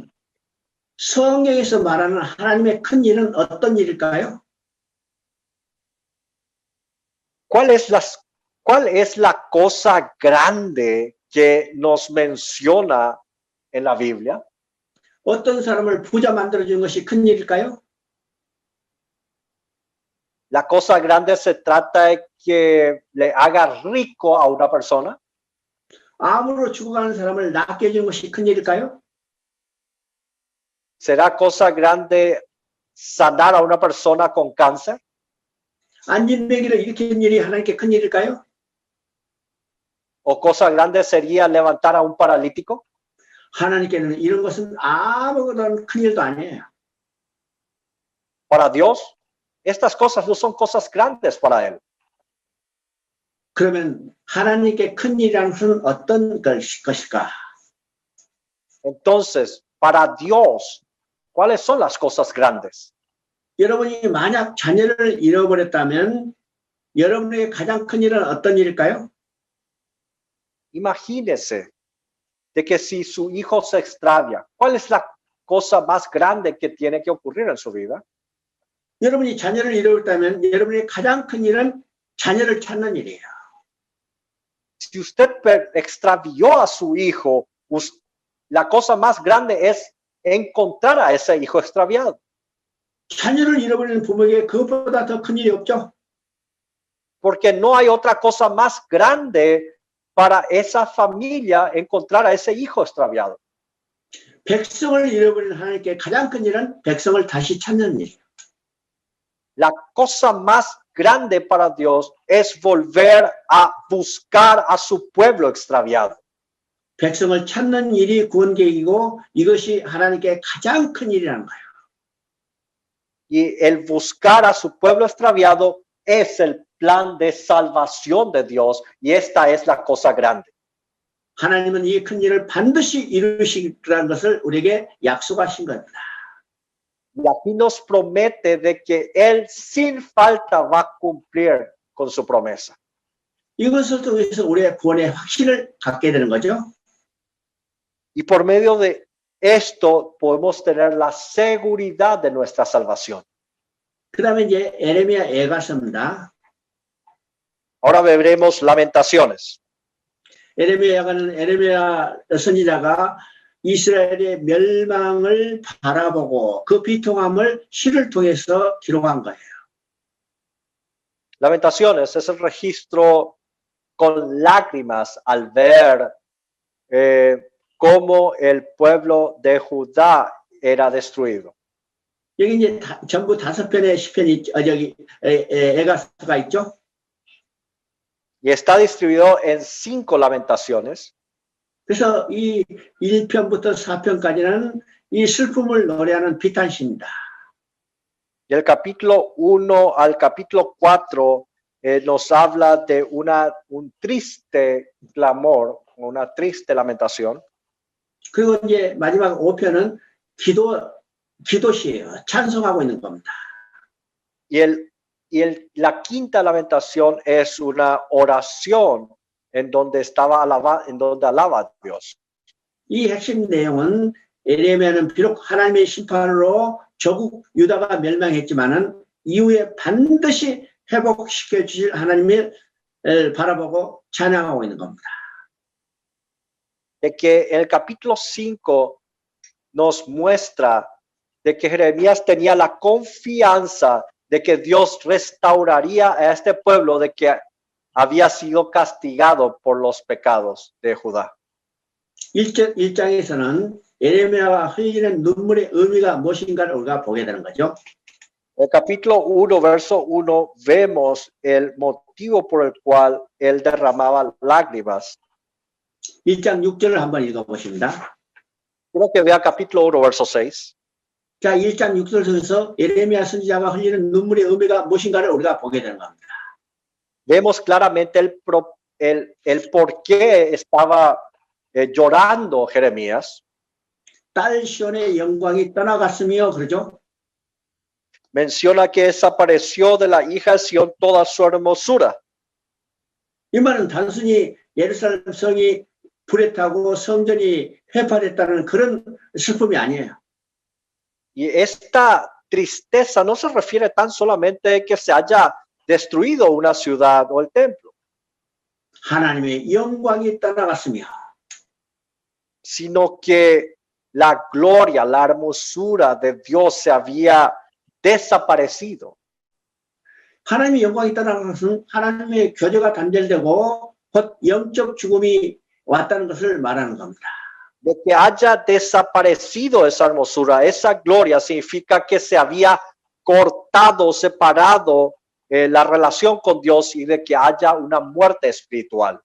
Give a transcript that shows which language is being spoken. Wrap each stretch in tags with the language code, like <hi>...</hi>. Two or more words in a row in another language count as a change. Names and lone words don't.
<ko>성경에서 말하는 하나님의 큰 일은 어떤 일일까요?</ko> <es>¿Cuál es la cosa grande que nos menciona en la Biblia?</es> <ko>어떤 사람을 부자 만들어주는 것이 큰 일일까요?</ko> <es>La cosa grande se trata de que le haga rico a una persona.</es> <ko>암으로 죽어가는 사람을 낫게 해주는 것이 큰 일일까요?</ko> <es>¿Será cosa grande sanar a una persona con cáncer?</es> <ko>안진뱅이를 일으키는 일이 하나님께 큰 일일까요?</ko> <es>¿O cosa grande sería levantar a un paralítico?</es> <ko>하나님께는 이런 것은 아무것도 큰 일도 아니에요.</ko> <es>Para Dios, estas cosas no son cosas grandes para Él.</es> <ko>그러면 하나님께 큰 일이라는 것은 어떤 것일까?</ko> <es>Entonces, para Dios, ¿cuáles son las cosas grandes?</es> <ko>여러분이 만약 자녀를 잃어버렸다면 여러분의 가장 큰 일은 어떤 일일까요?</ko> <es>Imagínese de que si su hijo se extravia, ¿cuál es la cosa más grande que tiene que ocurrir en su vida?</es> <ko>여러분이 자녀를 잃어버렸다면 여러분의 가장 큰 일은 자녀를 찾는 일이에요.</ko> <es>Si usted extravió a su hijo, la cosa más grande es encontrar a ese hijo extraviado.</es> <ko>자녀를 잃어버리는 부모에게 그것보다 더 큰 일이 없죠.</ko> <es>Porque no hay otra cosa más grande para esa familia encontrar a ese hijo extraviado.</es> <ko>백성을 잃어버리는 하나님께 가장 큰 일은 백성을 다시 찾는 일이에요.</ko> <es>La cosa más grande para Dios es volver a buscar a su pueblo extraviado.</es> <ko>백성을 찾는 일이 구원 계획이고 이것이 하나님께 가장 큰 일이라는 거예요.</ko> <es>Y el buscar a su pueblo extraviado es el plan de salvación de Dios y esta es la cosa grande.</es> <ko>하나님은 이 큰 일을 반드시 이루시리라는 것을 우리에게 약속하신 겁니다.</ko> <es>Y aquí nos promete de que Él sin falta va a cumplir con su promesa.</es> <ko>이것을 통해서 우리의 구원의 확신을 갖게 되는 거죠.</ko> <es>Y por medio de esto podemos tener la seguridad de nuestra salvación.</es> <ko>그 다음에 이제 에레미야 애가서입니다.</ko> <es>Ahora veremos Lamentaciones.</es> <ko>에레미야 선지자가 이스라엘의 멸망을 바라보고 그 비통함을 시를 통해서 기록한 거예요.</ko> <es>Lamentaciones es el registro con lágrimas al ver cómo el pueblo de Judá era destruido.</es> <ko>여기 이제 전부 5편의 시편이 여기 애가서가 있죠.</ko> <es>Y está distribuido en 5 lamentaciones.</es> <ko>그래서 이 1편부터 4편까지는 이 슬픔을 노래하는 비탄시입니다.</ko> <es>Y el capítulo 1 al capítulo 4 nos habla de un triste clamor, una triste lamentación.</es> <ko>그리고 이제 마지막 5편은 기도시예요. 찬송하고 있는 겁니다.</ko> <es>La quinta lamentación es una oración en donde alaba a Dios.</es> <ko>이 핵심 내용은 에레미야는 비록 하나님의 심판으로 조국 유다가 멸망했지만은 이후에 반드시 회복시켜 주실 하나님을 바라보고 찬양하고 있는 겁니다.</ko> <es>De que el capítulo 5 nos muestra de que Jeremías tenía la confianza de que Dios restauraría a este pueblo de que había sido castigado por los pecados de Judá.</es> <ko>1장에서는 에레미야가 흘리는 눈물의 의미가 무엇인가를 우리가 보게 되는 거죠.</ko> <es>El capítulo 1, verso 1, vemos el motivo por el cual él derramaba lágrimas.</es> <ko>1장 6절을 한번 읽어보십니다.</ko> <es>Quiero que vea capítulo 1, verso 6.</es> <ko>자, 1장 6절 속에서 에레미야 선지자가 흘리는 눈물의 의미가 무엇인가를 우리가 보게 되는 겁니다.</ko> <es>Vemos claramente el por qué estaba llorando Jeremías.</es> <ko>딸 시온의 영광이 떠나갔으며 그러죠.</ko> <es>Menciona que desapareció de la hija de Sión toda su hermosura.</es> <ko>이 말은 단순히 예루살렘 성이 불에 타고 성전이 회파됐다는 그런 슬픔이 아니에요.</ko> <es>Y esta tristeza no se refiere tan solamente a que se haya destruido una ciudad o el templo,</es> <ko>하나님의 영광이 떠나갔으며</ko> <es>sino que la gloria, la hermosura de Dios se había desaparecido.</es> <ko>하나님의 영광이 떠나간 것은 하나님의 교제가 단절되고 곧 영적 죽음이 왔다는 것을 말하는 겁니다.</ko> <es>De que haya desaparecido esa hermosura, esa gloria, significa que se había cortado, separado la relación con Dios y de que haya una muerte espiritual.</es>